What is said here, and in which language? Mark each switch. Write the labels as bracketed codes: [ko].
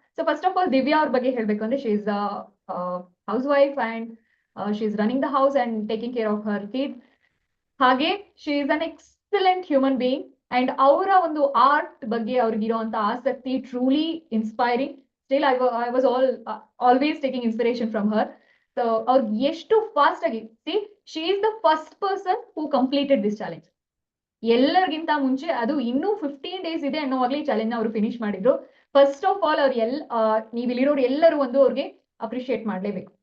[en] so first of all Divya [kn] ಅವ್ರ ಬಗ್ಗೆ ಹೇಳ್ಬೇಕು ಅಂದ್ರೆ [en] She is house wife and she is running the house and taking care of her kid. ಹಾಗೆ she is an excellent human being and [kn] ಅವರ ಒಂದು art ಬಗ್ಗೆ ಅವ್ರಿಗಿರುವಂತ ಆಸಕ್ತಿ [en] Truly inspiring. Still, I was always taking inspiration from her. So, [kn] ಅವ್ರಿಗೆ ಎಷ್ಟು fast ಆಗಿ [en] she is the first person who completed this challenge. [kn] ಎಲ್ಲರಿಗಿಂತ ಮುಂಚೆ ಅದು ಇನ್ನೂ 15 days ಇದೆ ಅನ್ನೋವಾಗ್ಲೇ ಈ ಚಾಲೆಂಜ್ ಅವರು ಫಿನಿಶ್ ಮಾಡಿದ್ರು. ಫಸ್ಟ್ ಆಫ್ ಆಲ್ ಅವ್ರು ನೀವು ಇಲ್ಲಿರೋರು ಎಲ್ಲರೂ ಒಂದು ಅವ್ರಿಗೆ ಅಪ್ರಿಶಿಯೇಟ್ ಮಾಡ್ಲೇಬೇಕು.